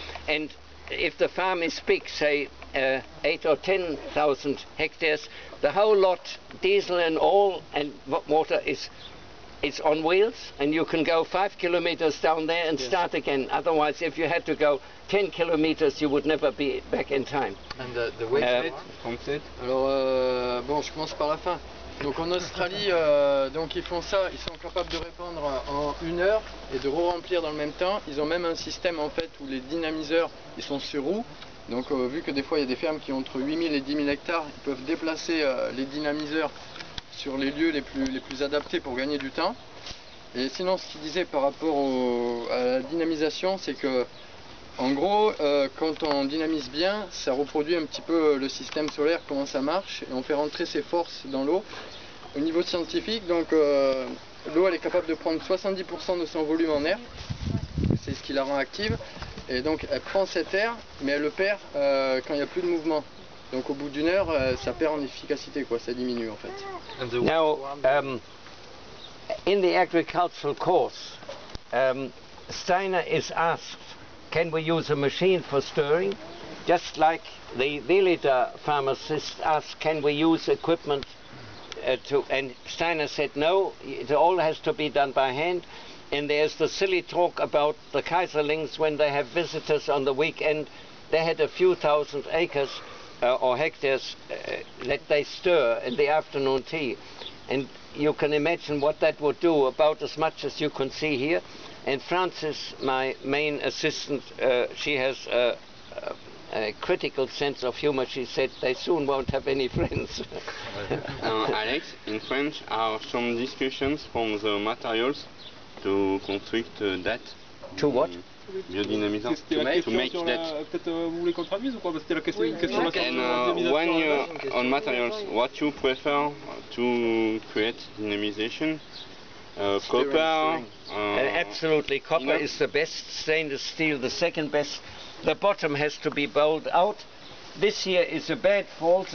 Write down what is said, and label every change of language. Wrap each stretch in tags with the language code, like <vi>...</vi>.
<en>And if the farm is big, say 8 or 10,000 hectares, the whole lot, diesel and all, and water is on wheels, and you can go 5 kilometers down there and start again. Otherwise, if you had to go 10 kilometers, you would never be back in time. And the weight limit?</en> <fr>Alors, bon, je commence par la fin. Donc en Australie, donc ils font ça, ils sont capables de répandre en 1 heure et de re-remplir dans le même temps. Ils ont même un système en fait où les dynamiseurs, ils sont sur roue. Donc vu que des fois il y a des fermes qui ont entre 8000 et 10 000 hectares, ils peuvent déplacer les dynamiseurs sur les lieux les plus adaptés pour gagner du temps. Et sinon, ce qu'il disait par rapport à la dynamisation, c'est que en gros, quand on dynamise bien, ça reproduit un petit peu le système solaire, comment ça marche, et on fait rentrer ses forces dans l'eau. Au niveau scientifique, donc l'eau elle est capable de prendre 70% de son volume en air, c'est ce qui la rend active, et donc elle prend cet air, mais elle le perd quand il n'y a plus de mouvement. Donc au bout d'1 heure, ça perd en efficacité, quoi, ça diminue en fait.</fr> <en>Now, in the agricultural course, Steiner is asked, can we use a machine for stirring? Just like the Velida pharmacist asked, can we use equipment and Steiner said no, it all has to be done by hand. And there's the silly talk about the Kaiserlings when they have visitors on the weekend they had a few thousand acres or hectares that they stir in the afternoon tea. And you can imagine what that would do, about as much as you can see here. And Frances, my main assistant, she has a critical sense of humor. She said they soon won't have any friends. Alex, in French, are some discussions from the materials to construct that? To what?</en> <fr>Biodynamisant. C'était la</fr> <en>To make</en> <fr>question sur</fr> <en>that.</en> <fr>la... Peut-être vous voulez qu'on traduise ou quoi? Parce que c'était la question, une question</fr> <en>And when you on materials, what you prefer to create dynamization? Copper. Absolutely, copper is the best, stainless steel the second best. The bottom has to be bowled out. This here is a bad fault.</en>